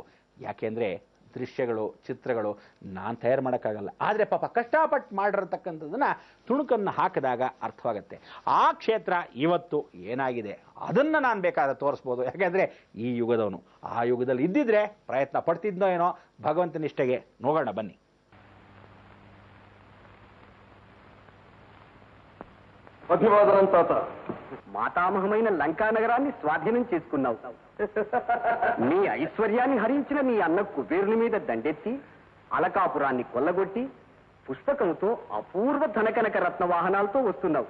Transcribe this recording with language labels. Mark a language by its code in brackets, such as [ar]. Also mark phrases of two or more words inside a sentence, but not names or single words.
[kn] ಯಾಕೆಂದರೆ ದೃಶ್ಯಗಳು, ಚಿತ್ರಗಳು ನಾನು ತಯಾರು ಮಾಡೋಕ್ಕಾಗಲ್ಲ. ಆದರೆ ಪಾಪ ಕಷ್ಟಪಟ್ಟು ಮಾಡಿರತಕ್ಕಂಥದ್ದನ್ನು ತುಣುಕನ್ನು ಹಾಕಿದಾಗ ಅರ್ಥವಾಗುತ್ತೆ. ಆ ಕ್ಷೇತ್ರ ಇವತ್ತು ಏನಾಗಿದೆ ಅದನ್ನು ನಾನು ಬೇಕಾದ ತೋರಿಸ್ಬೋದು. ಯಾಕೆಂದರೆ ಈ ಯುಗದವನು ಆ ಯುಗದಲ್ಲಿ ಇದ್ದಿದ್ರೆ ಪ್ರಯತ್ನ ಪಡ್ತಿದ್ನೋ ಏನೋ. ಭಗವಂತನಿಷ್ಠೆಗೆ ನೋಡೋಣ ಬನ್ನಿ. [te] అభివాదనం తాత. మాతామహమైన లంకా నగరాన్ని స్వాధీనం చేసుకున్నావు. నీ ఐశ్వర్యాన్ని హరించిన నీ అన్న కుబేరుని మీద దండెత్తి అలకాపురాన్ని కొల్లగొట్టి పుస్తకంతో అపూర్వ ధనకనక రత్న వాహనాలతో వస్తున్నావు.